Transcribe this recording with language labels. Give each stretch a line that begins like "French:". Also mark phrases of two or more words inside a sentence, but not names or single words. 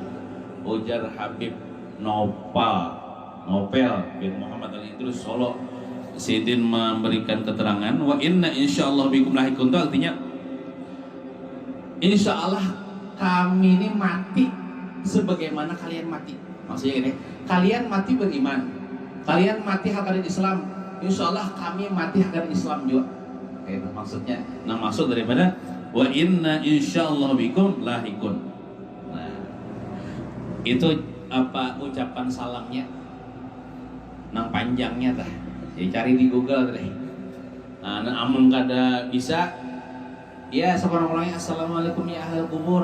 Indonesian: Ujar Habib Nopel bin Muhammad Al-Idrus Solo Sidin memberikan keterangan
Arabic: وإنا إن شاء الله بكم لاحقون,
Indonesian: itu artinya insyaallah kami ini mati sebagaimana kalian mati. Maksudnya ini, kalian mati beriman, kalian mati hakarin Islam, insyaallah kami mati hakarin Islam juga. Itu maksudnya. Nah, maksud daripada
Arabic: وإنا إن شاء الله بكم لاحقون.
Indonesian: Nah, itu apa ucapan salamnya?
Banjar: Nang panjangnya tah. Jadi cari di Google teh. Nah, amun kada bisa ya seorang-orangnya
Arabic: السلام عليكم يا أهل القبور.